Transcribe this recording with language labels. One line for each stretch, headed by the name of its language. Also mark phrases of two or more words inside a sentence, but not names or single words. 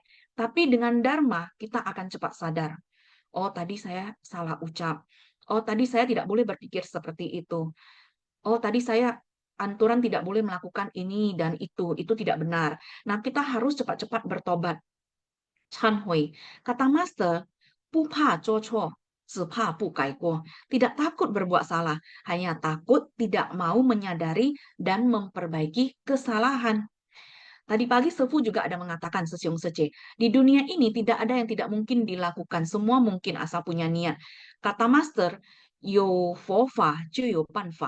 Indonesian: Tapi dengan Dharma, kita akan cepat sadar. Oh, tadi saya salah ucap. Oh, tadi saya tidak boleh berpikir seperti itu. Oh, tadi saya anturan tidak boleh melakukan ini dan itu tidak benar. Nah, kita harus cepat-cepat bertobat.
Chinese: Chan Hui,
Indonesian: kata Master,
Chinese: "不怕做错，只怕不改过."
Indonesian: Tidak takut berbuat salah, hanya takut tidak mau menyadari dan memperbaiki kesalahan. Tadi pagi Sefu juga ada mengatakan Sesyong Sece, di dunia ini tidak ada yang tidak mungkin dilakukan, semua mungkin asal punya niat. Kata Master,
Chinese: 有佛法，有办法.